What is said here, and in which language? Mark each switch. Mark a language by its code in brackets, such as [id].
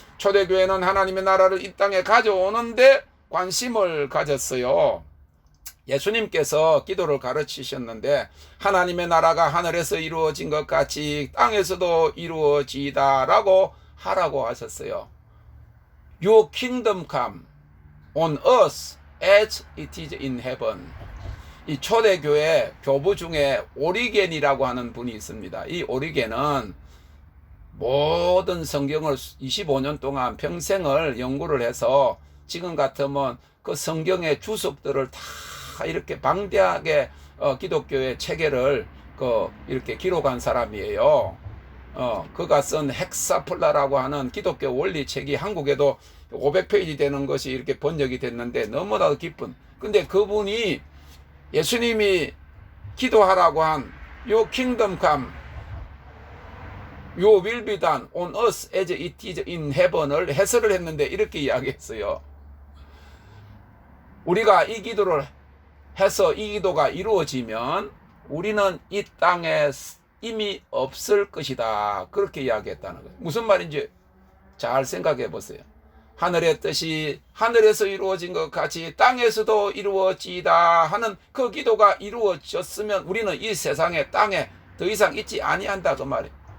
[ko] 초대교회는 하나님의 나라를 이 땅에 가져오는데 관심을 가졌어요. 예수님께서 기도를 가르치셨는데 하나님의 나라가 하늘에서 이루어진 것 같이 땅에서도 이루어지다라고 하라고 하셨어요. [en] Your kingdom come on earth as it is in heaven. [ko] 이 초대교회 교부 중에 오리겐이라고 하는 분이 있습니다. 이 오리겐은 모든 성경을 25년 동안 평생을 연구를 해서 지금 같으면 그 성경의 주석들을 다 이렇게 방대하게 기독교의 체계를 이렇게 기록한 사람이에요. 그가 쓴 헥사플라라고 하는 기독교 원리 책이 한국에도 500페이지 되는 것이 이렇게 번역이 됐는데 너무나도 기쁜. 근데 그분이 예수님이 기도하라고 한 [en] Your kingdom come, Your will be done on earth as it is in heaven [ko] 을 해설을 했는데 이렇게 이야기했어요. 우리가 이 기도를 해서 이 기도가 이루어지면 우리는 이 땅에 이미 없을 것이다. 그렇게 이야기했다는 거예요. 무슨 말인지 잘 생각해 보세요. 하늘의 뜻이 하늘에서 이루어진 것 같이 땅에서도 이루어지다 하는 그 기도가 이루어졌으면 우리는 이 세상에 땅에 더 이상 있지 아니한다 그 말이에요.